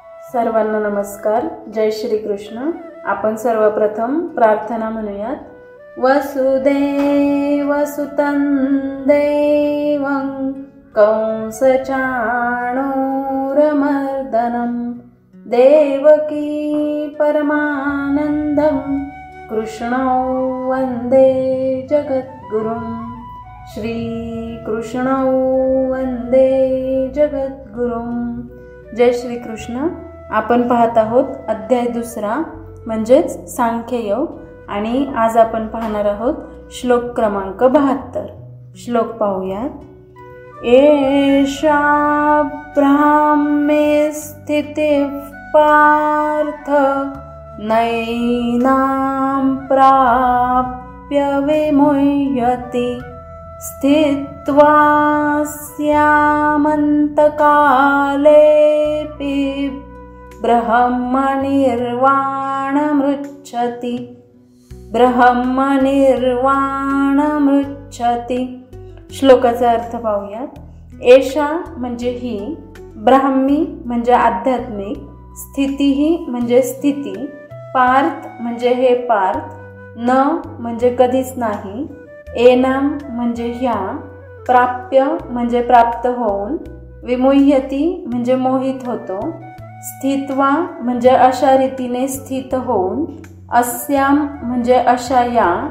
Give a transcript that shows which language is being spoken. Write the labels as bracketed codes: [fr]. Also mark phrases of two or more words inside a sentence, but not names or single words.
[mr] सर्वांना नमस्कार. जय श्री कृष्ण. आपण सर्वप्रथम प्रार्थना म्हणूयात. [sa] वसुदेवसुतं देवं कंसचाणूरमर्दनं देवकी परमानन्दं कृष्णौ वन्दे जगद्गुरुं. श्रीकृष्णौ वन्दे जगद्गुरुं. [mr] जय श्री कृष्ण. आपण पाहत आहोत अध्याय 2 म्हणजेच सांख्ययोग आणि आज आपण पाहणार आहोत श्लोक क्रमांक 72. श्लोक पाहूयात. [sa] एषा ब्राह्मे स्थितिः पार्थ नैनां प्राप्य विमुह्यति स्थित्वा स्यामन्तकालेऽपि ब्रह्मनिर्वाणमृच्छति. ब्रह्मनिर्वाणमृच्छति. [mr] श्लोकाचा अर्थ पाहूयात. एषा म्हणजे ही, ब्राह्मी म्हणजे आध्यात्मिक, स्थिती म्हणजे स्थिती, पार्थ म्हणजे हे पार्थ, न म्हणजे कधीच नाही, एनाम म्हणजे ह्या, प्राप्य म्हणजे प्राप्त होऊन, विमुह्यती म्हणजे मोहित होतो, स्थित्वा म्हणजे अशा रीतीने स्थित होऊन, अस्याम म्हणजे अशा या,